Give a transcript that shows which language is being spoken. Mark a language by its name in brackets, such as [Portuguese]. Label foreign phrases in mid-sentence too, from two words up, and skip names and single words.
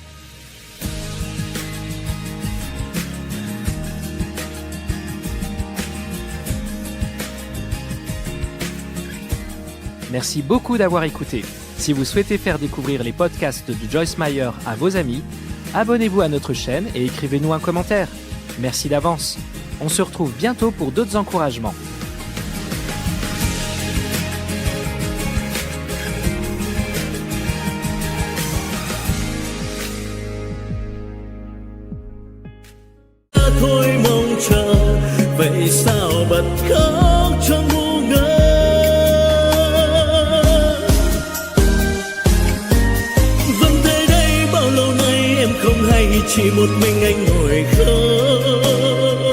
[French] Merci beaucoup d'avoir écouté. Si vous souhaitez faire découvrir les podcasts de Joyce Meyer à vos amis, abonnez-vous à notre chaîne et écrivez-nous un commentaire. Merci d'avance. On se retrouve bientôt pour d'autres encouragements. [Vietnamese] Thôi mong chờ vậy sao bật khóc trong ngu ngơ hay chỉ một mình anh ngồi khóc.